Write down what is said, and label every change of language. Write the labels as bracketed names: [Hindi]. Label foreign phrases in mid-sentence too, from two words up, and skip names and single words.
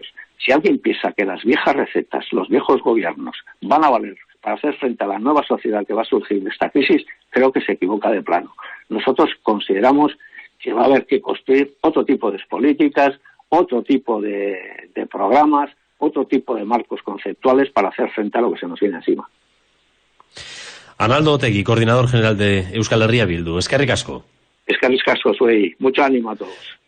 [Spanish] Si alguien piensa que las viejas recetas, los viejos gobiernos van a valer para hacer frente a la nueva sociedad que va a surgir de esta crisis, creo que se equivoca de plano. Nosotros consideramos que va a haber que construir otro tipo de políticas, otro tipo de programas, otro tipo de marcos conceptuales para hacer frente a lo que se nos viene encima. Arnaldo Otegi, coordinador general de Euskal Herria Bildu. [Basque] Eskerrik asko. Eskerrik asko, zuei. [Spanish] Mucho ánimo a todos.